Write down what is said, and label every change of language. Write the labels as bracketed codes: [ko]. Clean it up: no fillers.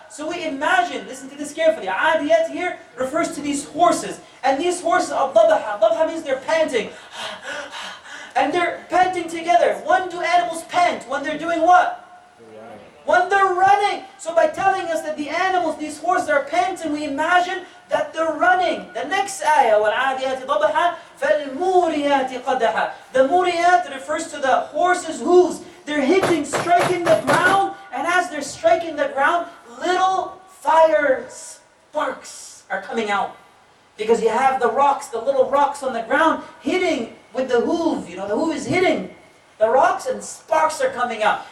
[en] So we imagine, listen to this carefully, عاديات here refers to these horses. And these horses are ضَبْحًا. ضَبْحًا means they're panting. And they're panting together. When do animals pant? When they're doing what? When they're running. So by telling us that the animals, these horses are panting, we imagine that they're running. The next ayah, [ar] وَالْعَادِيَاتِ ضَبْحًا فَالْمُورِيَاتِ قَدَحًا. [en] The muriyat refers to the horses' hooves. They're hitting, striking the ground, and as they're striking the ground, little fire sparks are coming out. Because you have the rocks, the little rocks on the ground, hitting with the hoof. You know, the hoof is hitting the rocks and sparks are coming out.